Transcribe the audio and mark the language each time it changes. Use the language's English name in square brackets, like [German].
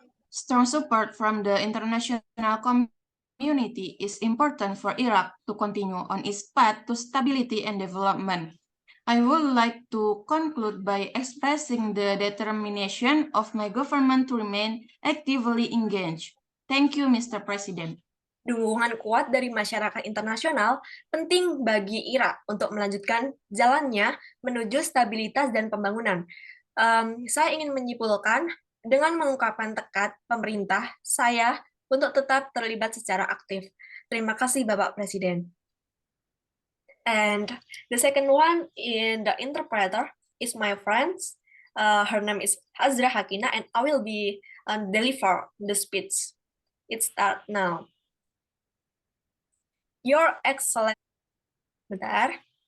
[English] Strong support from the international community is important for Iraq to continue on its path to stability and development. I would like to conclude by expressing the determination of my government to remain actively engaged. Thank you, Mr. President. [Indonesian] Dukungan kuat dari masyarakat internasional penting bagi Irak untuk melanjutkan jalannya menuju stabilitas dan pembangunan. Saya ingin menyimpulkan dengan mengungkapkan tekad pemerintah saya untuk tetap terlibat secara aktif. Terima kasih, Bapak Presiden. [English] And the second one in the interpreter is my friend. Her name is Hazra Hakina, and I will be deliver the speech. It start now. Your Excellency, [Indonesian] bentar.